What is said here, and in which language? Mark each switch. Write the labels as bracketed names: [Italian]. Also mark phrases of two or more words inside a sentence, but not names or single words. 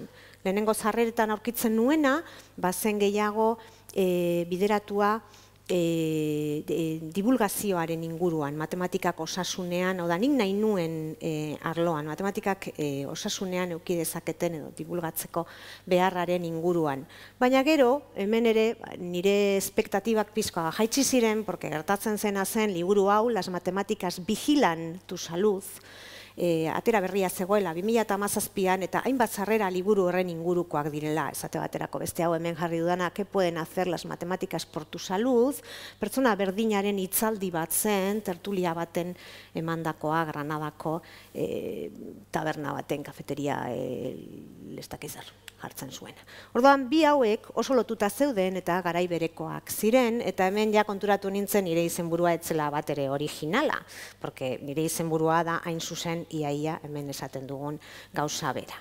[Basque] Lehenengo sarreretan aurkitzen nuena, zen gehiago bideratua divulgazioaren inguruan, matematikak osasunean, nik nahi nuen arloan, matematikak osasunean eduki dezaketen edo divulgatzeko beharraren inguruan. Baina gero, hemen ere, nire espektatibak pizkoa jaitsi ziren, porque gertatzen zena zen liburu hau, [Spanish] Las matemáticas vigilan tu salud, [Basque] atera berria zegoela 2017an eta hainbat sarrera liburu horren ingurukoak direla, esate baterako beste hau hemen jarri dudana, [Spanish] ¿qué pueden hacer las matemáticas por tu salud? [Basque] Pertsona berdinaren hitzaldi bat zen, tertulia baten emandakoa Granadako taberna baten, kafeteria lestakizar jartzen zuen. Orduan, bi hauek oso lotuta zeuden eta garai berekoak ziren, eta hemen ja konturatu nintzen nire izenburua etzela bat ere originala, porque nire izenburua da hain zuzen iaia hemen esaten dugun gauza bera.